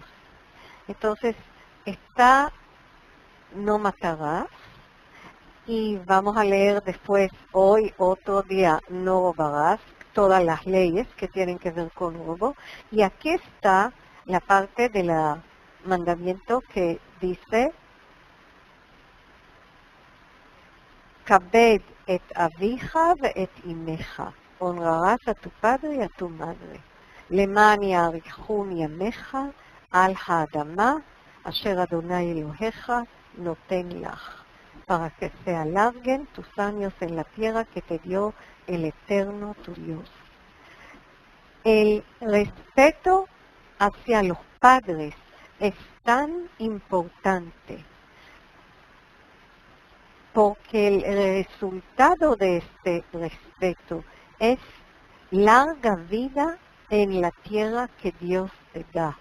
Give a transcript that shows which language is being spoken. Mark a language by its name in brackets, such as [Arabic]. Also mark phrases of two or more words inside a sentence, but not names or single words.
[Spanish] Entonces, está no matarás, y vamos a leer después, hoy, otro día, no robarás, todas las leyes que tienen que ver con robo. Y aquí está la parte del mandamiento que dice [Hebrew] כבד את אביך ואת אמך. [Spanish] Honrarás a tu padre y a tu madre. [Hebrew] למען יאריכון ימיך על האדמה אשר אדוני אלוהיך נותן לך. [Spanish] Para que se alarguen tus años en la tierra que te dio el Eterno tu Dios. El respeto hacia los padres es tan importante porque el resultado de este respeto es larga vida en la tierra que Dios te da.